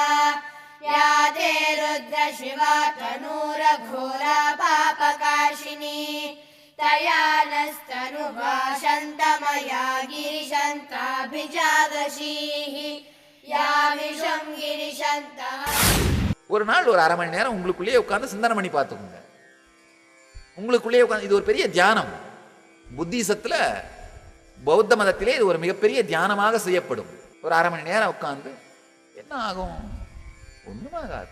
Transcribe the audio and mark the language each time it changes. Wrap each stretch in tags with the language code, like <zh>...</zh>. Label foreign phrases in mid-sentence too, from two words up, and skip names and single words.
<sa>या ते रुद्र शिवा तनूरघोरा पापकाशिनी तया नस्तनुभाषन्तमया गिरिशन्ताभिजागशीः यामिषं गिरिशन्तः।</sa> <ta>ஒரு நாள் ஒரு 1/2 மணி நேரம் உங்களுக்குள்ளேயே உட்கார்ந்து சிந்தனை பண்ணி பார்த்துக்கோங்க. உங்களுக்குள்ளேயே உட்கார்ந்து, இது ஒரு பெரிய தியானம். புத்திசத்துல, பௌத்த மதத்திலே இது ஒரு மிகப்பெரிய தியானமாக செய்யப்படும். ஒரு 1/2 மணி நேரம் உட்கார்ந்து என்ன ஆகும்? ஒண்ணும் ஆகாது.</ta>